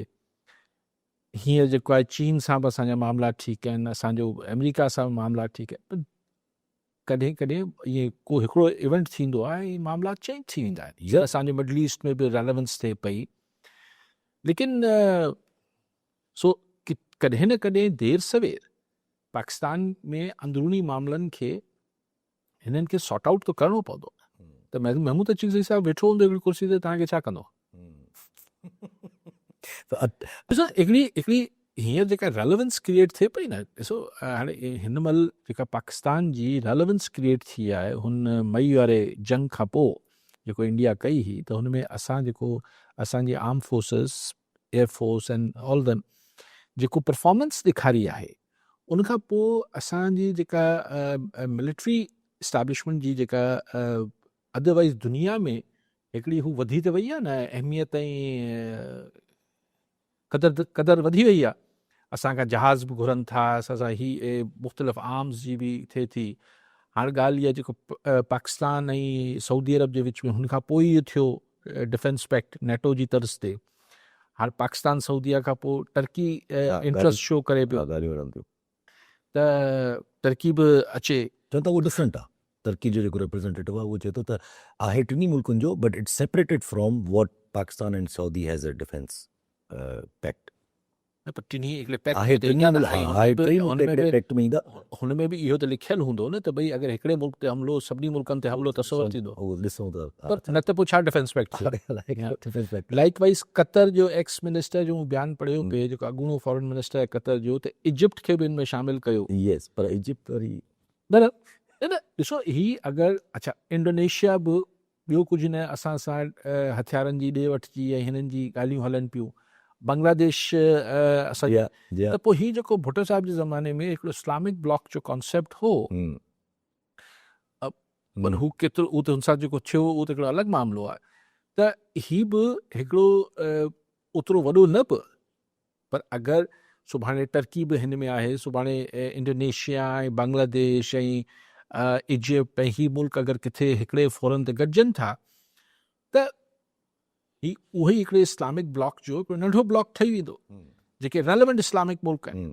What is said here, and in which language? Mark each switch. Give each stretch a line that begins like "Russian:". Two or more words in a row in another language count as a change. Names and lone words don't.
Sindhi: हींअर जेको आहे चीन सां बि असांजा मामला ठीकु आहिनि, असांजो अमेरिका सां बि मामला ठीकु आहिनि, कॾहिं कॾहिं इएं को हिकिड़ो इवेंट थींदो आहे ऐं मामला चेंज थी वेंदा आहिनि। हीअ असांजे मिडल ईस्ट में बि रेलेवेंस थिए पई, लेकिन सो कॾहिं न कॾहिं देर सवेर पाकिस्तान में अंदरूनी मामलनि खे हिननि खे
English: sort out
Sindhi: तो करिणो पवंदो। त महमूद अचकज़ई साहिब वेठो हूंदो हिकिड़ी कुर्सी ते, तव्हांखे छा कंदो? ॾिसो हिकिड़ी हींअर जेका
English: relevance create
Sindhi: थिए पई न, ॾिसो हाणे हिन महिल जेका पाकिस्तान जी रेलेवेंस क्रिएट थी आहे हुन मई वारे जंग खां पोइ जेको इंडिया कई हुई, त हुन में असां जेको असांजी
English: arm forces, Air Force and all them
Sindhi: जेको परफॉर्मेंस ॾेखारी आहे, उनखां पोइ असांजी जेका
English: military establishment
Sindhi: जी जेका अदरवाइज़ दुनिया में हिकिड़ी हू वधी त वई आहे न, अहमियत ऐं क़दर वधी वई आहे। असांखां जहाज़ बि घुरनि था, असां ही मुख़्तलिफ़ आर्म्स जी बि थिए थी। हाणे ॻाल्हि इहा जेको पाकिस्तान ऐं सऊदी अरब जे विच में हुनखां पोइ इहो थियो
English: defense pact
Sindhi: नेटो जी तर्ज़ ते। हाणे पाकिस्तान सऊदीअ खां पोइ टर्की
English: interest show
Sindhi: करे पियो, त टर्की बि अचे, चवनि था उहो डिफरेंट आहे। टर्की जो जेको रिप्रेज़ेंटेटिव आहे उहो चए थो त आहे टिनी मुल्कनि जो,
English: But it's separated from what Pakistan and Saudi has a defense pact.
Sindhi: हुन में बि इहो त लिखियलु हूंदो न त भई अगरि हिकिड़े मुल्क ते हमिलो सभिनी मुल्कनि ते हमिलो तसवर थींदो, पर न त पोइ छा
English: defense pact.
Sindhi: लाइक वाइज़ कतर जो
English: ex minister
Sindhi: जो बयानु पढ़ियो पिए, जेको अॻूणो
English: foreign minister
Sindhi: आहे कतर जो, त इजिप्ट खे बि हिन में शामिलु कयो। यस, पर इजिप्ट वरी न ॾिसो ही अगरि अच्छा इंडोनेशिया बि ॿियो कुझु न, असां सां हथियारनि जी ॾे वठि जी ऐं हिननि जी ॻाल्हियूं हलनि पियूं। बांग्लादेश त पोइ हीउ जेको भुट्टो साहिब जे ज़माने में हिकिड़ो
English: Islamic bloc
Sindhi: जो कॉन्सेप्ट हो, पर हू केतिरो उहो त हुन सां जेको थियो उहो त हिकिड़ो अलॻि मामिलो आहे। त हीउ बि हिकिड़ो ओतिरो वॾो न बि, पर अगरि सुभाणे टर्की बि हिन में आहे, सुभाणे इंडोनेशिया ऐं बांग्लादेश ऐं इजिप्ट ऐं हीउ मुल्क अगरि किथे हिकिड़े फोरम ते गॾिजनि था, त ही उहो ई हिकिड़े
English: Islamic bloc
Sindhi: जो हिकिड़ो नंढो ब्लॉक ठही वेंदो, जेके
English: relevant Islamic
Sindhi: मुल्क आहिनि।